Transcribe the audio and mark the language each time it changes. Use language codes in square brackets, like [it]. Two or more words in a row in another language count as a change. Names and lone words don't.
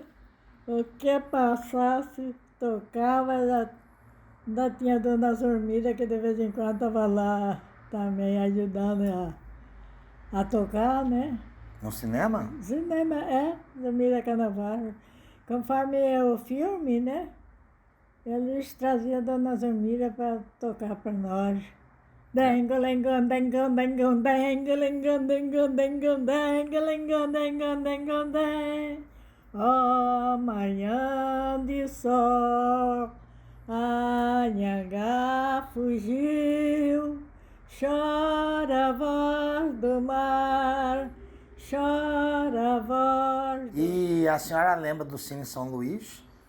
[pt] O que passasse, tocava, ainda tinha a Dona Zormira, que de vez em quando estava lá também ajudando a tocar, né? No cinema? Cinema, Zormira Canavarro. Conforme o filme, né? Eles traziam a Dona Zormira para tocar para nós. Dengo-lengo, dengo, dengo, dengo, lengo, dengo, dengo, dengo, lengo, dengo, dengo, dengo. Ó, manhã de sol, a Anhangá fugiu, chora a voz do mar, chora a voz do... E a senhora lembra do Cine São Luís?